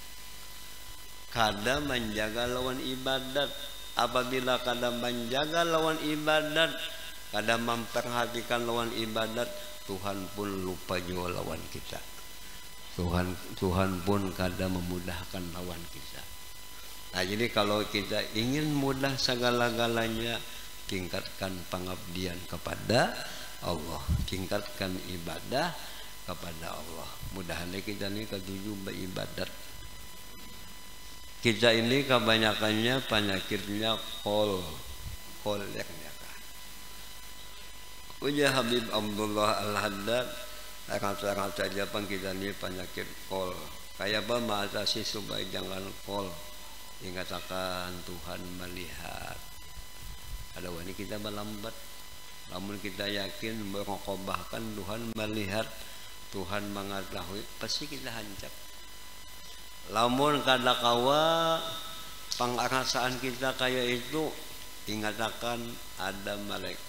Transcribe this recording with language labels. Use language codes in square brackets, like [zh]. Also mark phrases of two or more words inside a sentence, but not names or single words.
[bjn] Kada menjaga lawan ibadat. Apabila kada menjaga lawan ibadat, kada memperhatikan lawan ibadat, Tuhan pun lupa juga lawan kita. Tuhan pun kada memudahkan lawan kita. [id] Nah jadi kalau kita ingin mudah segala-galanya, tingkatkan pengabdian kepada Allah, tingkatkan ibadah kepada Allah. Mudah-mudahan kita ini ketujuh beribadat. Kita ini kebanyakannya penyakitnya kolernya. [bjn] Uja Habib Abdullah Al-Haddad rata-rata aja pang kita ini penyakit kol. Kayak apa mengatasi supaya jangan kol? Ingatakan Tuhan melihat. Ada wani kita melambat. Namun kita yakin bahkan Tuhan melihat, Tuhan mengetahui, pasti kita hancap. Lamun kada kawa pengarasaan kita kayak itu, ingatakan ada malaikat.